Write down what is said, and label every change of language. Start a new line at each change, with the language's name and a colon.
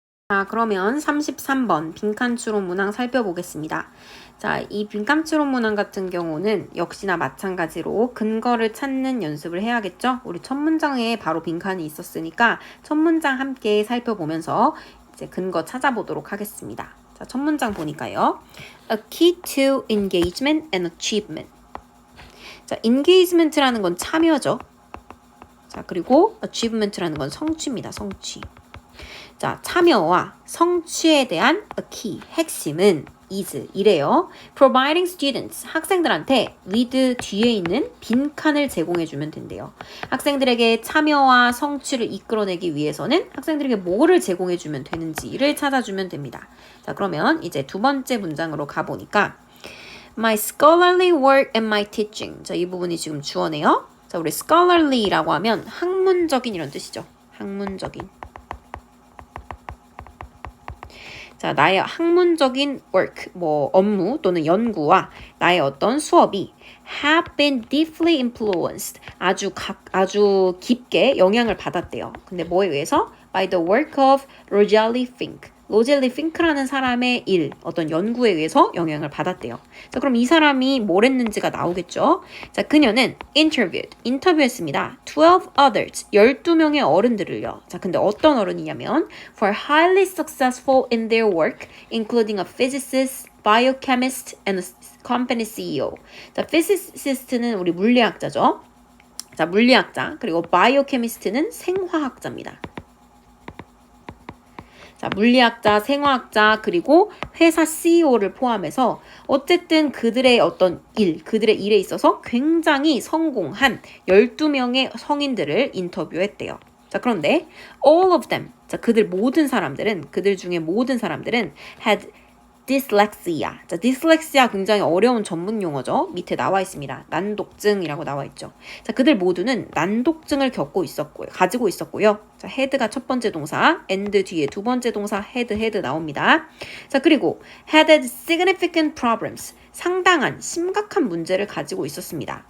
Korean: 자, 그러면 33번 빈칸 추론 문항 살펴보겠습니다. 자, 이 빈칸 추론 문항 같은 경우는 역시나 마찬가지로 근거를 찾는 연습을 해야겠죠? 우리 첫 문장에 바로 빈칸이 있었으니까 첫 문장 함께 살펴보면서 이제 근거 찾아보도록 하겠습니다. 자, 첫 문장 보니까요.
English: A key to engagement and achievement.
Korean: 자, engagement라는 건 참여죠. 자, 그리고 achievement라는 건 성취입니다. 성취. 자, 참여와 성취에 대한
English: a key,
Korean: 핵심은 is, 이래요.
English: Providing students,
Korean: 학생들한테 with 뒤에 있는 빈칸을 제공해주면 된대요. 학생들에게 참여와 성취를 이끌어내기 위해서는 학생들에게 뭐를 제공해주면 되는지를 찾아주면 됩니다. 자, 그러면 이제 두 번째 문장으로 가보니까
English: My scholarly work and my teaching.
Korean: 자, 이 부분이 지금 주어네요. 자, 우리 scholarly라고 하면 학문적인 이런 뜻이죠. 학문적인. 자, 나의 학문적인 work, 업무 또는 연구와 나의 어떤 수업이
English: have been deeply influenced,
Korean: 아주 깊게 영향을 받았대요. 근데 뭐에 의해서?
English: By the work of Rosalie Fink.
Korean: 로젤리 핑크라는 사람의 어떤 연구에 의해서 영향을 받았대요. 자, 그럼 이 사람이 뭘 했는지가 나오겠죠? 자, 그녀는 인터뷰했습니다.
English: 12 others,
Korean: 12명의 어른들을요. 자, 근데 어떤 어른이냐면
English: for highly successful in their work, including a physicist, biochemist, and a company CEO.
Korean: 자, physicist는 우리 물리학자죠. 자, 물리학자, 그리고 biochemist는 생화학자입니다. 자, 물리학자, 생화학자, 그리고 회사 CEO를 포함해서 어쨌든 그들의 일에 있어서 굉장히 성공한 12명의 성인들을 인터뷰했대요. 자, 그런데 all of them, 자, 그들 중에 모든 사람들은
English: had dyslexia.
Korean: 자, dyslexia 굉장히 어려운 전문 용어죠. 밑에 나와 있습니다. 난독증이라고 나와 있죠. 자, 그들 모두는 난독증을 가지고 있었고요. 자, had가 첫 번째 동사, and 뒤에 두 번째 동사 had 나옵니다. 자, 그리고
English: had significant problems.
Korean: 상당한 심각한 문제를 가지고 있었습니다.